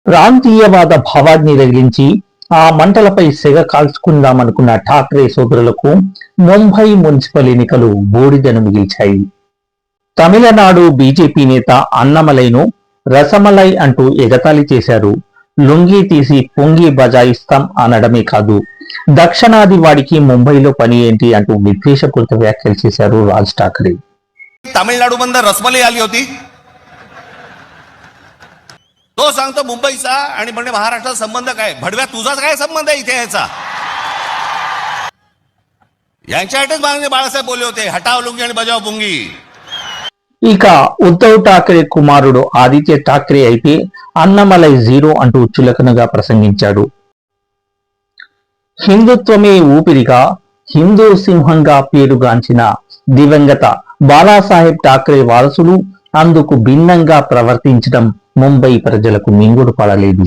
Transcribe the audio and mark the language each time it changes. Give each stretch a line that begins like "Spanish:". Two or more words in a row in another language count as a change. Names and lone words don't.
Telugu: ప్రాంతీయవాద భావాన్ని రగిలించి ఆ మంటలపై సెగ కాల్చుకుందామనుకున్న ఠాక్రే సోదరులకు ముంబై మున్సిపల్ ఎన్నికలు బూడిదను మిగిల్చాయి. తమిళనాడు బీజేపీ నేత అన్నమలైను రసమలై అంటూ ఎగతాళి చేశారు. లుంగీ తీసి పొంగి బజాయిస్తాం అనడమే కాదు, దక్షిణాది వాడికి ముంబైలో పని ఏంటి అంటూ విద్వేషపూరిత వ్యాఖ్యలు చేశారు రాజ్ ఠాక్రే.
Marathi: तमिळनाडू बंदर रसमलाई आली होती, तो सांगतो मुंबईचा आणि म्हणजे महाराष्ट्राचा संबंध काय? भडव्या तुझाच काय संबंध आहे इथे याचा? यांच्यासाठीच माननीय बाळासाहेब बोलले होते, हटाव लुंगी आणि बजाव पुंगी.
Telugu: ఇక ఉద్ధవ్ ఠాక్రే కుమారుడు ఆదిత్య ఠాక్రే అయితే అన్నమలై జీరో అంటూ చులకనగా ప్రసంగించాడు. హిందుత్వమే ఊపిరిగా హిందూ సింహంగా పేరుగాంచిన దివంగత బాలాసాహెబ్ ఠాక్రే వారసులు అందుకు భిన్నంగా ప్రవర్తించడం ముంబై ప్రజలకు మింగుడు పడలేదు.